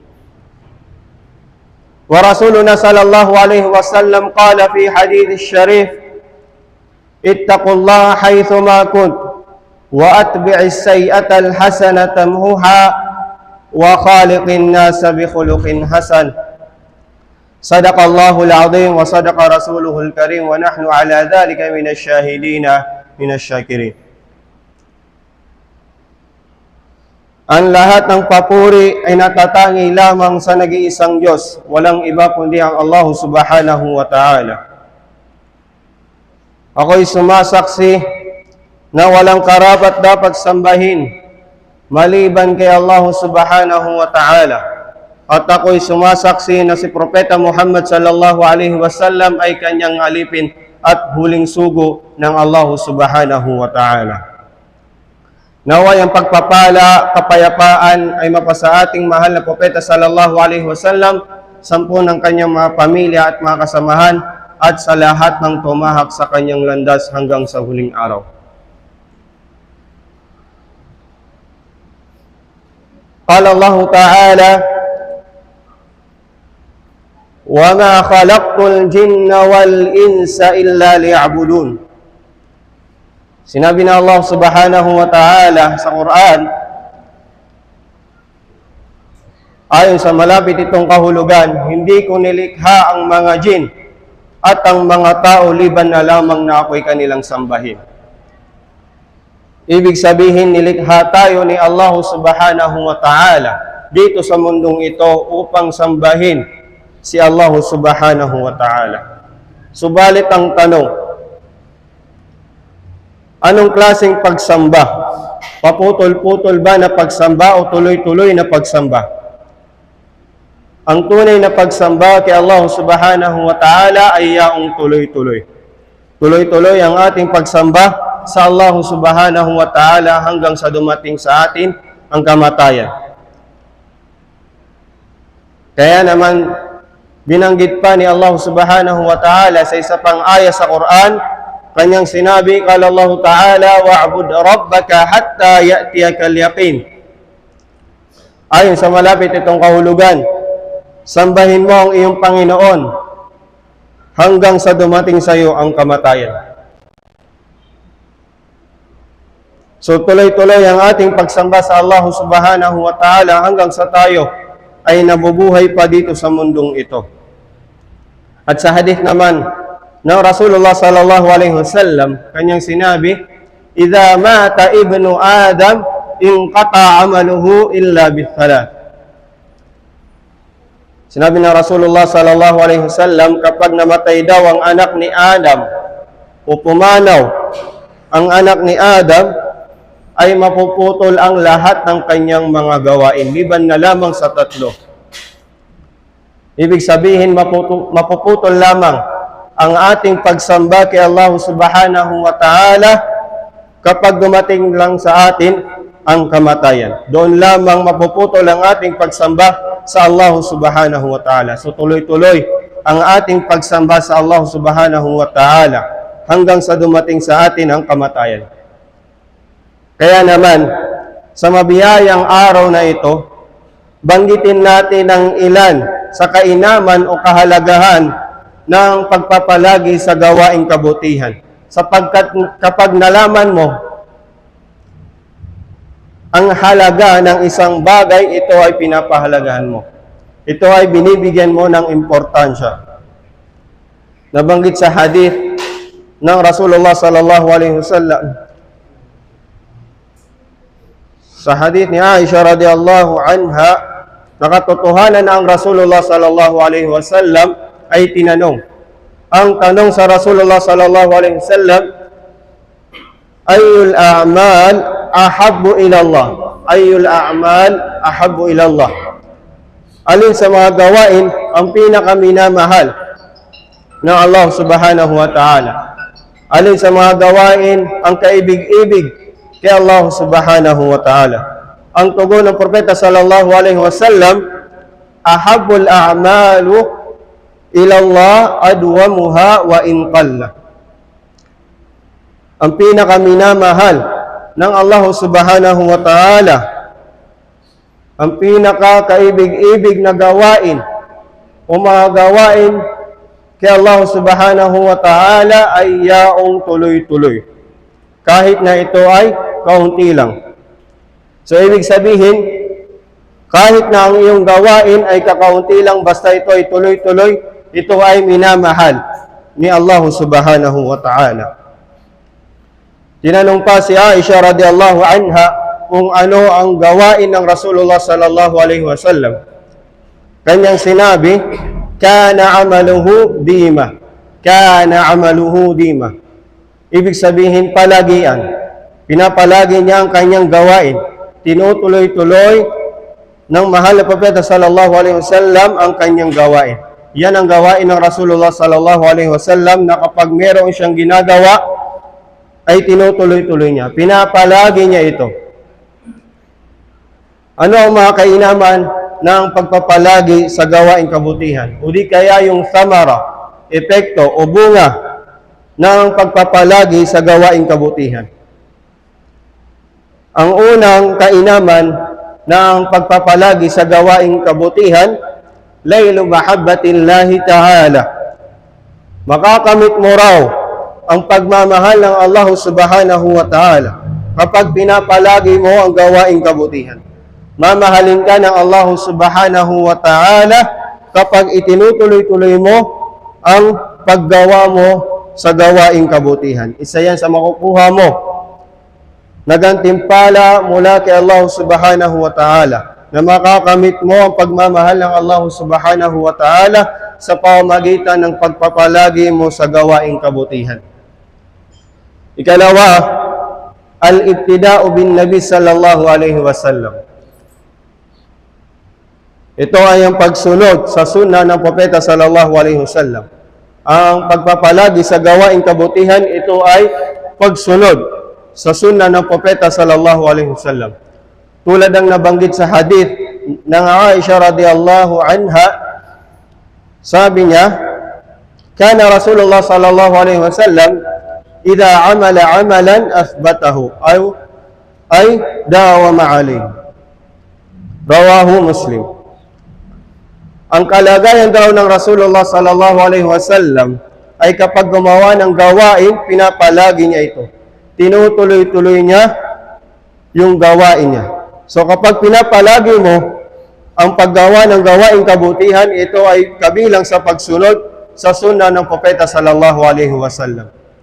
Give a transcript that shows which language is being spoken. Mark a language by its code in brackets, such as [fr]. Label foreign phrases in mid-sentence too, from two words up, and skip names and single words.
[ar] ورسولنا صلى الله عليه وسلم قال في حديث الشريف اتقوا الله حيثما كنت وأتبع السيئة الحسنة تمحها وخالق الناس بخلق حسن صدق الله العظيم وصدق رسوله الكريم ونحن على ذلك من الشاهدين من الشاكرين. [tl] Ang lahat ng papuri ay natatangi lamang sa nag-iisang Diyos, walang iba kundi ang [ar] الله سبحانه وتعالى. [tl] Ako'y sumasaksi na walang karapat dapat sambahin maliban kay [ar] الله سبحانه وتعالى. [tl] At ako'y sumasaksi na si Propeta Muhammad [ar] صلى الله عليه وسلم [tl] ay kanyang alipin at huling sugo ng [ar] الله سبحانه وتعالى. [tl] Naway ang pagpapala, kapayapaan ay mapasa ating mahal na Propeta [ar] صلى الله عليه وسلم, [tl] sampu ng kanyang mga pamilya at mga kasamahan, at sa lahat ng tumahak sa kanyang landas hanggang sa huling araw. [ar] قال الله تعالى وما خلقت الجن والإنس إلا ليعبدون. [tl] Sinabi na [ar] الله سبحانه وتعالى [tl] sa Quran, ayon sa malapit itong kahulugan, hindi ko nilikha ang mga jin at ang mga tao liban na lamang na ako'y kanilang sambahin. Ibig sabihin, nilikha tayo ni [ar] الله سبحانه وتعالى [tl] dito sa mundong ito upang sambahin si [ar] الله سبحانه وتعالى. [tl] Subalit ang tanong, anong klaseng pagsamba? Paputol-putol ba na pagsamba o tuloy-tuloy na pagsamba? Ang tunay na pagsamba kay [ar] الله سبحانه وتعالى [tl] ay yaong tuloy-tuloy. Tuloy-tuloy ang ating pagsamba sa [ar] الله سبحانه وتعالى [tl] hanggang sa dumating sa atin ang kamatayan. Kaya naman, binanggit pa ni [ar] الله سبحانه وتعالى [tl] sa isa pang aya sa Quran, kanyang sinabi, [ar] قال الله تعالى واعبد ربك حتى يأتيك اليقين. [tl] Ayon sa malapit itong kahulugan, sambahin mo ang iyong Panginoon hanggang sa dumating sa iyo ang kamatayan. So tuloy-tuloy ang ating pagsamba sa [ar] الله سبحانه وتعالى [tl] hanggang sa tayo ay nabubuhay pa dito sa mundong ito. At sa hadith naman ng [ar] رسول الله صلى الله عليه وسلم, [tl] kanyang sinabi, [ar] إذا مات ابن آدم انقطع عمله إلا بثلاث. [tl] Sinabi ng [ar] رسول الله صلى الله عليه وسلم, [tl] kapag namatay daw ang anak ni Adam o pumanaw ang anak ni Adam, ay mapuputol ang lahat ng kanyang mga gawain, liban na lamang sa tatlo. Ibig sabihin, mapuputol lamang ang ating pagsamba kay [ar] الله سبحانه وتعالى [tl] kapag dumating lang sa atin ang kamatayan. Doon lamang mapuputol ang ating pagsamba sa [ar] الله سبحانه وتعالى. [tl] So tuloy-tuloy ang ating pagsamba sa [ar] الله سبحانه وتعالى [tl] hanggang sa dumating sa atin ang kamatayan. Kaya naman, sa mabiyayang araw na ito, banggitin natin ang ilan sa kainaman o kahalagahan ng pagpapalagi sa gawaing kabutihan. Sapagkat kapag nalaman mo ang halaga ng isang bagay, ito ay pinapahalagahan mo. Ito ay binibigyan mo ng importansya. Nabanggit sa hadith ng [ar] رسول الله صلى الله عليه وسلم, [tl] sa hadith ni Aisha [ar] رضي الله عنها, [tl] nakatotohanan na ang [ar] رسول الله صلى الله عليه وسلم [tl] ay tinanong. Ang tanong sa [ar] رسول الله صلى الله عليه وسلم أي الأعمال أحب إلى الله? أي الأعمال أحب إلى الله? [tl] Alin sa mga gawain ang pinakaminamahal ng [ar] الله سبحانه وتعالى? [tl] Alin sa mga gawain ang kaibig-ibig kay [ar] الله سبحانه وتعالى? [tl] Ang tugon ng propeta [ar] صلى الله عليه وسلم أحب الأعمال إلى الله أدومها وإن قل. [tl] Ang pinakaminamahal ng [ar] الله سبحانه وتعالى, [tl] ang pinaka-kaibig-ibig na gawain o mga gawain kay [ar] الله سبحانه وتعالى [tl] ay yaong tuloy-tuloy. Kahit na ito ay kaunti lang. So, ibig sabihin, kahit na ang iyong gawain ay kakaunti lang, basta ito ay tuloy-tuloy, ito ay minamahal ni [ar] الله سبحانه وتعالى. [tl] Tinanong pa si Aisha [ar] رضي الله عنها [tl] kung ano ang gawain ng [ar] رسول الله صلى الله عليه وسلم. [tl] Kanyang sinabi, [ar] كان عمله ديمة. كان عمله ديمة. [tl] Ibig sabihin, palagian. Pinapalagi niya ang kanyang gawain. Tinutuloy-tuloy ng mahal na propeta [ar] صلى الله عليه وسلم [tl] ang kanyang gawain. Yan ang gawain ng [ar] رسول الله صلى الله عليه وسلم [tl] na kapag meron siyang ginagawa, ay tinutuloy-tuloy niya. Pinapalagi niya ito. Ano ang mga kainaman ng pagpapalagi sa gawaing kabutihan? O di kaya yung samara, epekto o bunga ng pagpapalagi sa gawaing kabutihan? Ang unang kainaman ng pagpapalagi sa gawaing kabutihan, [ar] نيل محبة الله تعالى. [tl] Makakamit mo raw ang pagmamahal ng [ar] الله سبحانه وتعالى [tl] kapag pinapalagi mo ang gawaing kabutihan. Mamahalin ka ng [ar] الله سبحانه وتعالى [tl] kapag itinutuloy-tuloy mo ang paggawa mo sa gawaing kabutihan. Isa yan sa makukuha mo na gantimpala mula kay [ar] الله سبحانه وتعالى, [tl] na makakamit mo ang pagmamahal ng [ar] الله سبحانه وتعالى [tl] sa pamamagitan ng pagpapalagi mo sa gawaing kabutihan. Ikalawa, [ar] الابتداء بالنبي صلى الله عليه وسلم. [tl] Ito ay ang pagsunod sa sunna ng propeta [ar] صلى الله عليه وسلم. [tl] Ang pagpapalagi sa gawaing kabutihan, ito ay pagsunod sa sunna ng propeta [ar] صلى الله عليه وسلم. [tl] Tulad ng nabanggit sa hadith ng Aisha [ar] رضي الله عنها, [tl] sabi niya, [ar] كان رسول الله صلى الله عليه وسلم إذا عمل عملا أثبته أي داوم عليه. رواه مسلم. [tl] Ang kalagayan daw ng [ar] رسول الله صلى الله عليه وسلم [tl] ay kapag gumawa ng gawain, pinapalagi niya ito. Tinutuloy-tuloy niya yung gawain niya. So kapag pinapalagi mo ang paggawa ng gawaing kabutihan, ito ay kabilang sa pagsunod sa sunna ng propeta [ar] صلى الله عليه وسلم.